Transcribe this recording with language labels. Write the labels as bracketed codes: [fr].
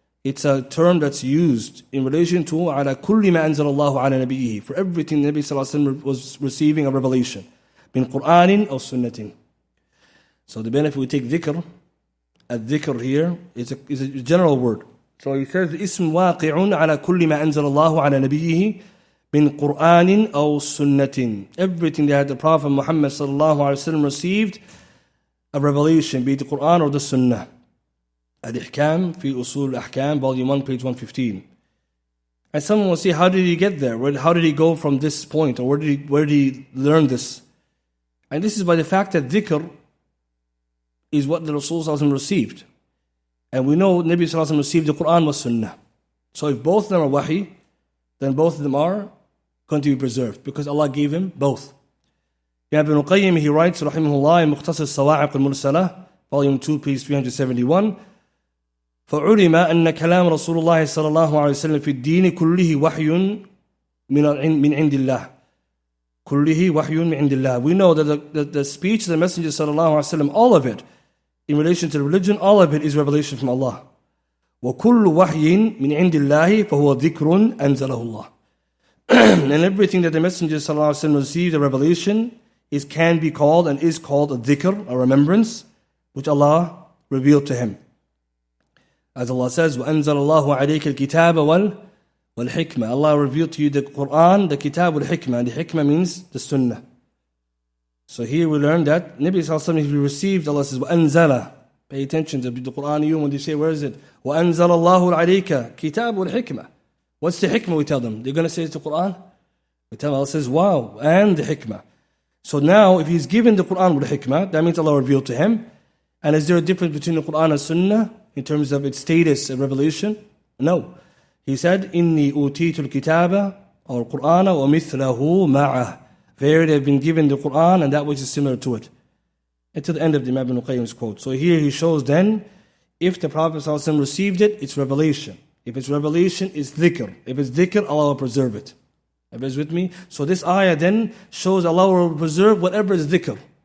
[en] It's a term that's used in relation to [ar] على كل ما أنزل الله على نبيه, [en] for everything the Nabi sallallahu alaihi wasallam was receiving a revelation, [ar] من قرآن أو سنة. [en] So the benefit we take dhikr الذكر here is a general word. So he says, [ar] اسم واقع على كل ما أنزل الله على نبيه من قرآن أو سنة. [en] Everything that the Prophet Muhammad sallallahu alaihi wasallam received a revelation, be it the Quran or the Sunnah. Al-Ihkam fi Usul Al-Ahkam, volume 1, page 115. And someone will say, how did he get there? How did he go from this point? Or where did he learn this? And this is by the fact that dhikr is what the Rasul sallallahu alaihi wasallam received. And we know Nabi sallallahu alaihi wasallam received the Quran was Sunnah. So if both of them are wahi, then both of them are going to be preserved because Allah gave him both. Ibn al-Qayyim, he writes, rahimahullah, in Mukhtasar Sawa'iq al-Mursalah, volume 2, page 371, [ar] فعلم أن كلام رسول الله صلى الله عليه وسلم في الدين كله وحي من عند الله. كله وحي من عند الله. [en] We know that the speech of the Messenger [ar] صلى الله عليه وسلم, [en] all of it, in relation to religion, all of it is revelation from Allah. [ar] وكل وحي من عند الله فهو ذكر أنزله الله. [en] And everything that the Messenger [ar] صلى الله عليه وسلم [en] received, a revelation, can be called and is called a dhikr, a remembrance, which Allah revealed to him. As Allah says, [ar] وَأَنزَلَ اللَّهُ عَلَيْكَ الْكِتَابَ وَالْحِكْمَةِ. [en] Allah revealed to you the Quran, the Kitab wal-Hikmah. And the Hikmah means the Sunnah. So here we learn that Nabi sallallahu alaihi wasallam, if he received, Allah says, [ar] وَأَنزَلَ. [en] Pay attention to the Quran, you, when they say, where is it? [ar] وَأَنزَلَ اللَّهُ عَلَيْكَ كِتَابَ وَالْحِكْمَةِ. [en] What's the Hikmah, we tell them? They're going to say it's the Quran? We tell them, Allah says, wow, and the Hikmah. So now, if he's given the Quran with the Hikmah, that means Allah revealed to him. And is there a difference between the Quran and Sunnah in terms of its status and revelation? No. He said, [ar] إِنِّي أُوتِيتُ الْكِتَابَ [en] or Qur'ana [ar] وَمِثْلَهُ مَعَهُ. [en] Verily, they've been given the Quran and that which is similar to it. And to the end of the Imam Ibn Qayyim's quote. So here he shows then, if the Prophet ﷺ received it, it's revelation. If it's revelation, it's dhikr. If it's dhikr, Allah will preserve it. Everybody's with me? So this ayah then shows Allah will preserve whatever is dhikr.